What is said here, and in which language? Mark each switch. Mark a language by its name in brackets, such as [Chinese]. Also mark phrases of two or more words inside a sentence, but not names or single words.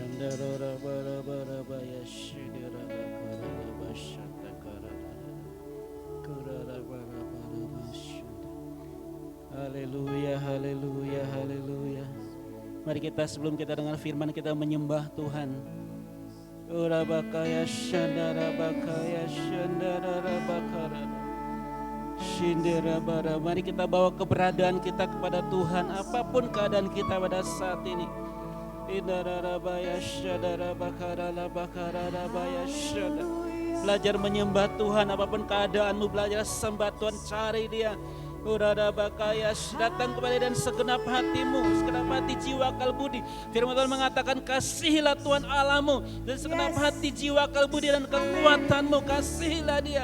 [Indonesian] Haleluya, haleluya, haleluya. Mari kita sebelum kita dengar firman kita menyembah Tuhan. Urabakaya shandara bakaya shandara bakara. Shindera bara. Mari kita bawa keberadaan kita kepada Tuhan apapun keadaan kita pada saat ini. Indara baya shandara bakara la bakara baya shandara. Belajar menyembah Tuhan apapun keadaanmu, belajar sembah Tuhan, cari Dia. Urada bakaya, datang kepada dan segenap hatimu, segenap hati, jiwa, akal, budi. Firman Tuhan mengatakan kasihilah Tuhan Allahmu dan segenap hati, jiwa, akal, budi dan kekuatanmu, kasihilah Dia.